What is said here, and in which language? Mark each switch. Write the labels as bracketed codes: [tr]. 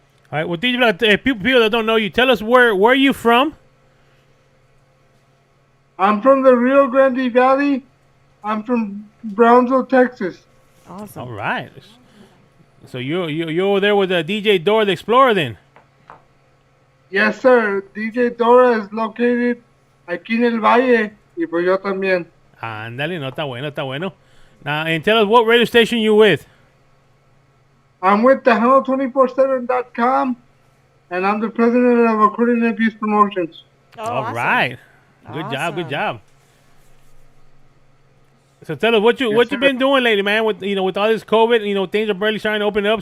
[en] All right. Well, DJ, people that don't know you, tell us where you from. I'm from the Rio Grande Valley. I'm from Brownsville, Texas. Awesome. All right. So you're over there with DJ Dora the Explorer then? Yes, sir. DJ Dora is located [es] aquí en el Valle, y pues yo también. Ándale, no está bueno. [en] Now, and tell us what radio station you with. I'm with Tejano247.com, and I'm the president of According Abuse Promotions. Oh, All awesome. right. Awesome. Good job. So tell us what you been doing lately, man. With all this COVID, things are barely starting to open up.